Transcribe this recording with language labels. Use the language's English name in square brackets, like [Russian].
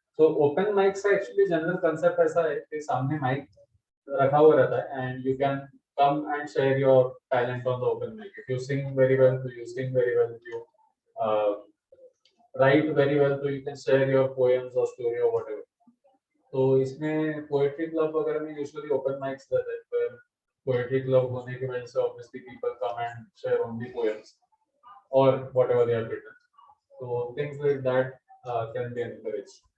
[English] So open mics का actually general concept [Hindi] ऐसा है कि सामने [English] mic [Hindi] रखा हुआ रहता है [English] and you can come and share your talent on the open mic. If you sing very well, you sing very well. If you write very well, so you can share your poems or story or whatever. [Hindi] तो इसमें poetry club वगैरह में usually open mics रहते हैं। [English] Poetry club [Hindi] होने की वजह से [English] obviously people come and share only poems or whatever they have written. So things like that can be encouraged.